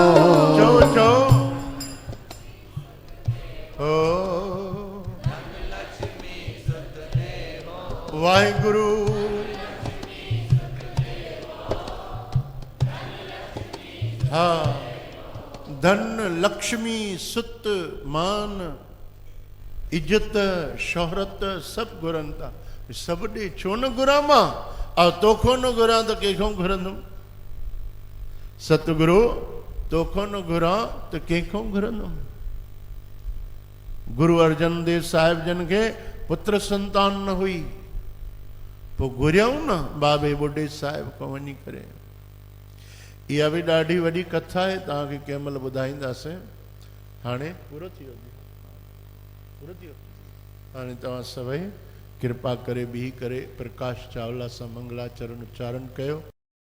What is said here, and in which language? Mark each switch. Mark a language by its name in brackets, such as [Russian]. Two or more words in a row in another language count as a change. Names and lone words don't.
[Sindhi] चो चो ओ वाहिगुरु हाँ, धन लक्ष्मी सुत मान इज्जत शोहरत सभु घुरनि था। सभु ॾे, छो न घुरां मां? तोखो न घुरां त कंहिंखां घुरंदुमि? सतगुरु तोखो न घुरां त कंहिंखां घुरंदुमि? गुरु अर्जन देव साहिब जन खे पुत्र संतान न हुई, पोइ घुरियऊं न बाबे बुढे साहिब खां वञी करे। इहा बि ॾाढी वॾी कथा आहे, तव्हांखे कंहिं महिल ॿुधाईंदासीं। हाणे पूरो थी वियो, पूरो थी वियो। हाणे तव्हां सभई कृपा करे बीह करे प्रकाश चावला सां मंगलाचरण उच्चारण कयो।